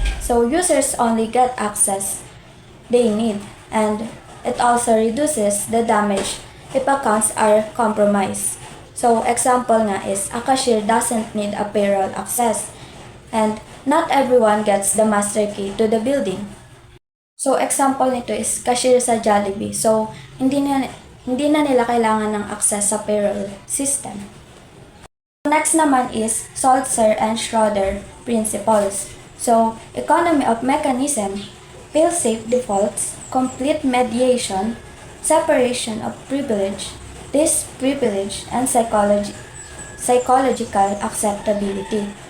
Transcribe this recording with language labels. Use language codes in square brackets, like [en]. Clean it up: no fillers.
[en] So users only get access they need, and it also reduces the damage if accounts are compromised. So example nga is a cashier doesn't need a payroll access, and not everyone gets the master key to the building. So example nito is cashier sa Jollibee. [tl] So hindi na nila kailangan ng access sa payroll system. [en] Next naman is Saltzer and Schroeder principles. So economy of mechanism, fail-safe defaults, complete mediation, separation of privilege, least privilege, and psychological acceptability.